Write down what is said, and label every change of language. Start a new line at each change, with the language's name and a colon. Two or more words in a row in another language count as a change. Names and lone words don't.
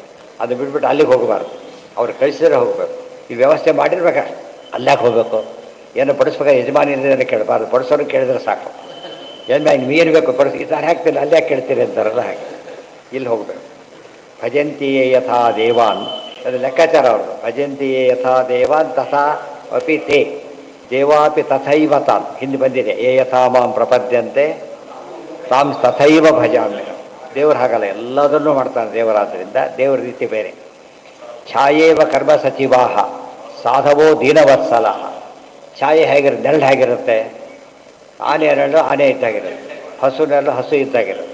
Kannada: ಅದು ಬಿಟ್ಬಿಟ್ಟು ಅಲ್ಲಿಗೆ ಹೋಗಬಾರ್ದು. ಅವ್ರು ಕಳಿಸಿದ್ರೆ ಹೋಗಬೇಕು. ಈ ವ್ಯವಸ್ಥೆ ಮಾಡಿರ್ಬೇಕು. ಅಲ್ಲಾಕೆ ಹೋಗಬೇಕು? ಏನೋ ಬಡಿಸ್ಬೇಕಾದ್ರೆ ಯಜಮಾನಿಂದ ಕೇಳಬಾರ್ದು. ಬಡಿಸೋರು ಕೇಳಿದ್ರೆ ಸಾಕು. ಏನು ನೀರು ಬೇಕು ಬಡಿಸಿ ನಾನು ಹಾಕ್ತೀನಿ ಅಲ್ಲೇ ಕೇಳ್ತೀರಿ ಅಂತಾರಲ್ಲ ಹಾಗೆ. ಇಲ್ಲಿ ಹೋಗಬೇಕು.
Sanskrit: ಭಜಂತಿಯೇ ಯಥಾ ದೇವಾನ್
Kannada: ಅದು ಲೆಕ್ಕಾಚಾರ ಅವ್ರದ್ದು.
Sanskrit: ಭಜಂತಿಯೇ ಯಥಾ ದೇವಾನ್ ತಥಾ ಅಪಿ ತೇ ದೇವಾಪಿ ತಥೈವ ತಾನ್.
Kannada: ಹಿಂದೆ ಬಂದಿದೆ
Sanskrit: ಏ ಯಥಾ ಮಾಂ ಪ್ರಪದ್ಯಂತೆ ತಾಂ ತಥೈವ ಭಜಾಮ್ಯ.
Kannada: ದೇವರು ಹಾಗಲ್ಲ, ಎಲ್ಲದನ್ನೂ ಮಾಡ್ತಾನೆ ದೇವರಾದ್ದರಿಂದ. ದೇವರ ರೀತಿ ಬೇರೆ.
Sanskrit: ಛಾಯೇವ ಕರ್ಮ ಸಚಿವಾಹ ಸಾಧವೋ ದೀನವತ್ಸಲ.
Kannada: ಛಾಯೆ ಹೇಗಿರುತ್ತೆ? ನೆರಳು ಹೇಗಿರುತ್ತೆ? ಆನೆ ನೆರಳು ಆನೆ ಇದ್ದಾಗಿರುತ್ತೆ, ಹಸು ನೆರಳು ಹಸು ಇದ್ದಾಗಿರುತ್ತೆ.